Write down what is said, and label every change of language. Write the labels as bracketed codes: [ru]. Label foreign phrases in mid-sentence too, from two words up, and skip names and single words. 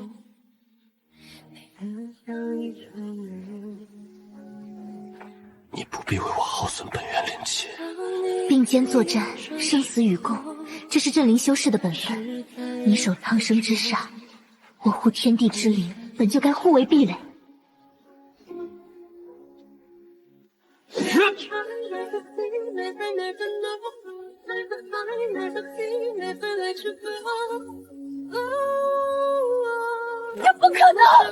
[zh] 你不必为我耗损本源灵气。并肩作戰，生死與共，這是鎮靈修士的本分。你守蒼生之煞，我護天地之靈，本就該互為壁壘。这不可能！